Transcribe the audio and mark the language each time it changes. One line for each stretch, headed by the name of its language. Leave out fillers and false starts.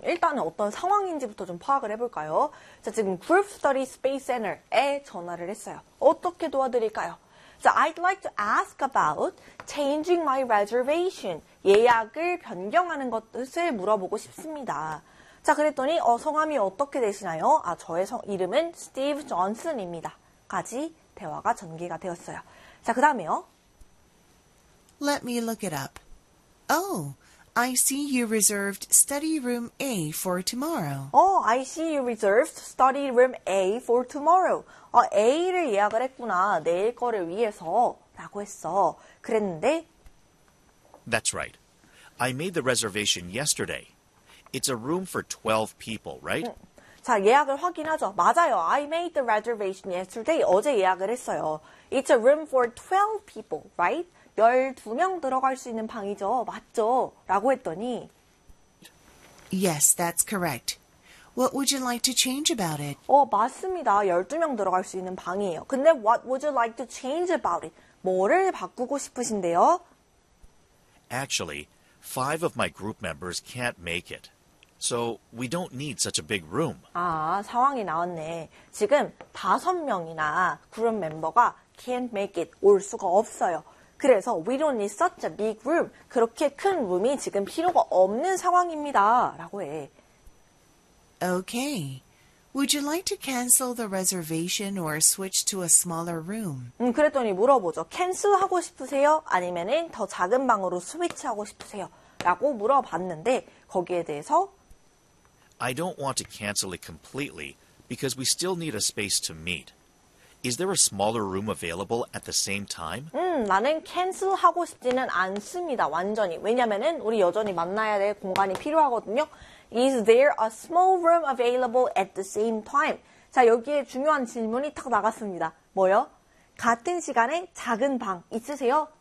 Korean: 일단은 어떤 상황인지부터 좀 파악을 해볼까요? 자, 지금 Group Study Space Center에 전화를 했어요. 어떻게 도와드릴까요?
English: 자, I'd like to ask about changing my reservation.
Korean: 예약을 변경하는 것을 물어보고 싶습니다. 자, 그랬더니 성함이 어떻게 되시나요? 아, 저의 이름은 스티브 존슨입니다. 까지 대화가 전개가 되었어요. 자, 그 다음에요.
English: Let me look it up. Oh, I see you reserved study room A for tomorrow. Oh, I see you reserved study room A for tomorrow.
Korean: A를 예약을 했구나. 내일 거를 위해서 라고 했어. 그랬는데
English: That's right. I made the reservation yesterday. It's a room for 12 people, right?
Korean: 자, 예약을 확인하죠. 맞아요.
English: I made the reservation yesterday.
Korean: 어제 예약을 했어요.
English: It's a room for 12 people, right?
Korean: 12명 들어갈 수 있는 방이죠. 맞죠? 라고 했더니
English: Yes, that's correct. What would you like to change about it?
Korean: 맞습니다. 12명 들어갈 수 있는 방이에요.
English: 근데 what would you like to change about it?
Korean: 뭐를 바꾸고 싶으신데요?
English: Actually, five of my group members can't make it. So, we don't need such a big room.
Korean: 아, 상황이 나왔네. 지금 다섯 명이나 그룹 멤버가
English: can't make it,
Korean: 올 수가 없어요.
English: 그래서 we don't need such a big room.
Korean: 그렇게 큰 룸이 지금 필요가 없는 상황입니다. 라고 해.
English: Okay. Would you like to cancel the reservation or switch to a smaller room?
Korean: 그랬더니 물어보죠. cancel 하고 싶으세요? 아니면은 더 작은 방으로 스위치하고 싶으세요? 라고 물어봤는데 거기에 대해서
English: I don't want to cancel it completely because we still need a space to meet. Is there a smaller room available at the same time?
Korean: 나는 cancel 하고 싶지는 않습니다. 완전히. 왜냐면은 우리 여전히 만나야 될 공간이 필요하거든요.
English: Is there a small room available at the same time?
Korean: 자, 여기에 중요한 질문이 탁 나갔습니다. 뭐요? 같은 시간에 작은 방 있으세요?